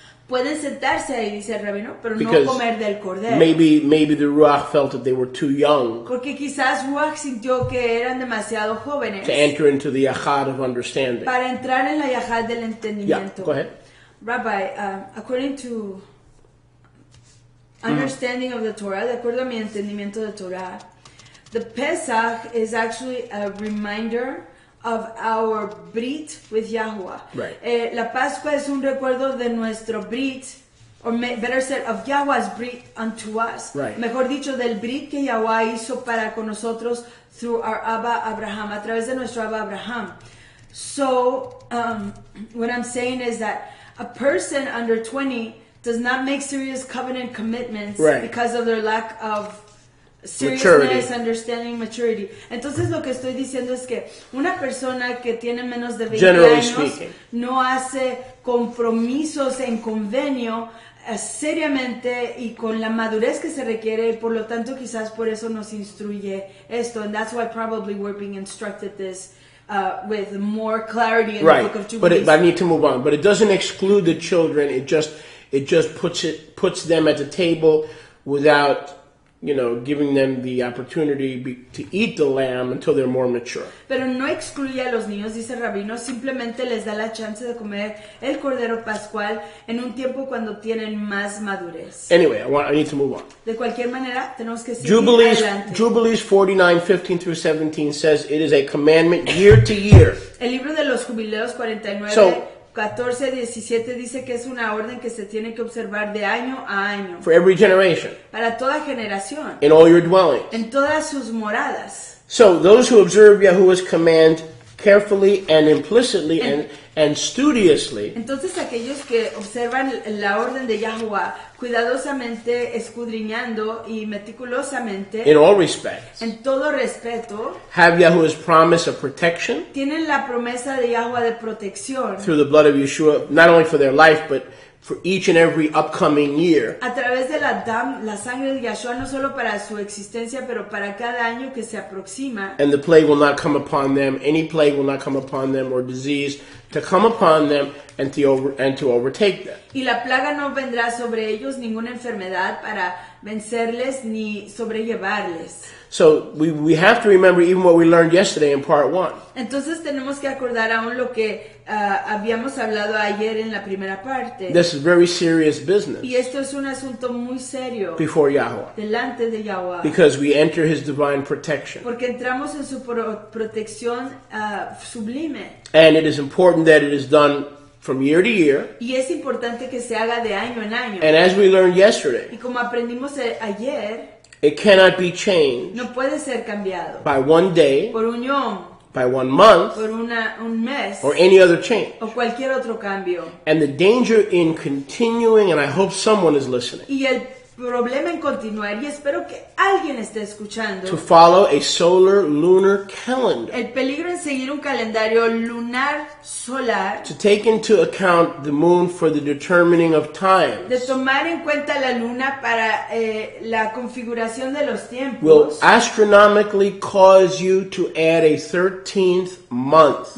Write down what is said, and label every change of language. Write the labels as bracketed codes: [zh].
[es] Pueden sentarse ahí, dice el rabino, pero no comer del cordero. [en] Maybe the Ruach felt that they were too young. [es] Porque quizás Ruach sintió que eran demasiado jóvenes. [en] To enter into the yachad of understanding. [es] Para entrar en la yachad del entendimiento. [en] Yeah, go ahead. Rabbi, according to understanding of the Torah, [es] de acuerdo a mi entendimiento de Torah, [en] the Pesach is actually a reminder of our Brit with Yahuwah. Right. [es] La Pascua es un recuerdo de nuestro Brit, [en] or better said, of Yahuwah's Brit unto us. Right. [es] Mejor dicho, del Brit que Yahuwah hizo para con nosotros [en] through our Abba Abraham, [es] a través de nuestro Abba Abraham. [en] So, what I'm saying is that a person under 20 does not make serious covenant commitments because of their lack of seriousness, understanding, maturity. [es] Entonces lo que estoy diciendo es que una persona que tiene menos de 20 años no hace compromisos en convenio seriamente y con la madurez que se requiere, y por lo tanto quizás por eso nos instruye esto, [en] and that's why probably we're being instructed this with more clarity in the Book of Jubilees. But I need to move on. But it doesn't exclude the children. It just puts them at the table without, giving them the opportunity to eat the lamb until they're more mature. [es] Pero no excluye a los niños, dice el rabino, simplemente les da la chance de comer el cordero pascual en un tiempo cuando tienen más madurez. [en] Anyway, I need to move on. [es] De cualquier manera, tenemos que seguir adelante. [en] Jubilees 49:15 through 17 says it is a commandment year to year. [es] El libro de los jubileos 49. 14:17 dice que es una orden que se tiene que observar de año a año. [en] For every generation. [es] Para toda generación. [en] In all your dwellings. [es] En todas sus moradas. [en] So those who observe Yahuwah's command carefully and implicitly and studiously. [es] Entonces aquellos que observan la orden de Yahuwah cuidadosamente, escudriñando y meticulosamente, [en] in all respects, [es] en todo respeto, [en] have Yahuwah's promise of protection, [es] tienen la promesa de Yahuwah de protección, [en] through the blood of Yeshua, not only for their life but for each and every upcoming year. [es] A través de la sangre de Yeshua, no solo para su existencia, pero para cada año que se aproxima. [en] And the plague will not come upon them, any plague will not come upon them, or disease to come upon them and to overtake them. [es] Y la plaga no vendrá sobre ellos, ninguna enfermedad para vencerles ni sobrellevarles. [en] So we have to remember even what we learned yesterday in part 1. [es] Entonces tenemos que acordar aún lo que habíamos hablado ayer en la primera parte. [en] This is very serious business [es] Y esto es un asunto muy serio [en] before Yahweh, [es] delante de Yahweh. [en] because we enter His divine protection. [es] Porque entramos en su protección sublime. [en] And it is important that it is done from year to year. [es] Y es importante que se haga de año en año. [en] And as we learned yesterday, [es] Y como aprendimos ayer, [en] it cannot be changed [es] no puede ser cambiado [en] by one day, [es] por un yom, [en] by 1 month, [es] por un mes [en] or any other change. [es] o cualquier otro cambio. [en] And the danger in continuing, and I hope someone is listening, [es] Y el problema en continuar, y espero que alguien esté escuchando, [en] to follow a solar lunar calendar, [es] el peligro en seguir un calendario lunar solar, [en] to take into account the moon for the determining of [es] de [en] times, [es] tomar en cuenta la luna para la configuración de los tiempos, [en] astronomically cause you to add a 13th month.